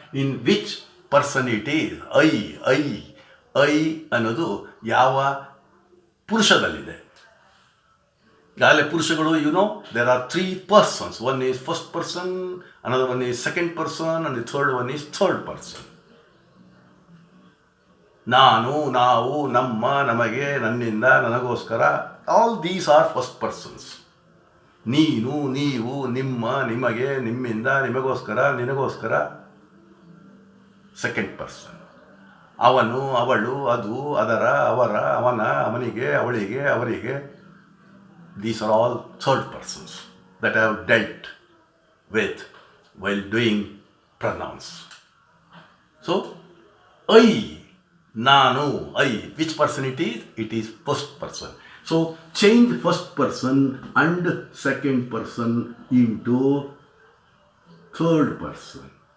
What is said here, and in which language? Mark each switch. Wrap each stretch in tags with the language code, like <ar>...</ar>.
<en>In which person it is? I</en> <kn>ಅನ್ನೋದು ಯಾವ ಪುರುಷದಲ್ಲಿದೆ? ಈಗಾಗಲೇ ಪುರುಷಗಳು,</kn> <en>there are 3 persons. One is first person, another one is second person, and the third one is third person.</en> <kn>ನಾನು, ನಾವು, ನಮ್ಮ, ನಮಗೆ, ನನ್ನಿಂದ, ನನಗೋಸ್ಕರ,</kn> <en>all these are first persons.</en> <kn>ನೀನು, ನೀವು, ನಿಮ್ಮ, ನಿಮಗೆ, ನಿಮ್ಮಿಂದ, ನಿಮಗೋಸ್ಕರ, ನಿನಗೋಸ್ಕರ. Second person. ಅವನು, ಅವಳು, ಅದು, ಅದರ, ಅವರ, ಅವನ, ಅವನಿಗೆ, ಅವಳಿಗೆ, ಅವರಿಗೆ.</kn> <en>These are all third persons that I have dealt with while doing pronouns. So, I, nanu, I, which person it is? It is first person. So, change first person and second person into third person.</en>